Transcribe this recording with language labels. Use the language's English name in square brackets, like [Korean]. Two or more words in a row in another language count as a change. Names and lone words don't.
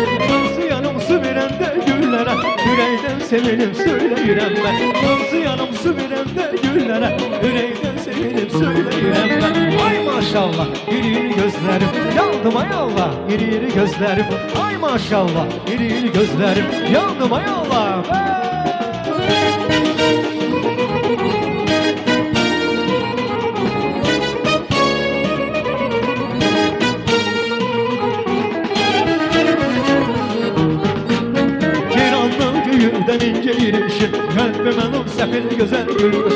[Azerbaijani] Hansı yanım su verəndə güllərə, ürəkdən sevinib söyləyirəm mən. Hansı yanım su verəndə güllərə, ürəkdən sevinib söyləyirəm mən. Ay maşallah, iri gözlərim, yandım ay Allah, iri gözlərim. Ay maşallah, iri gözlərim, yandım ay Allah. [Turkish] Yüzden ince yürüyüşü, kalbimin o sefil güzel gülmüşü.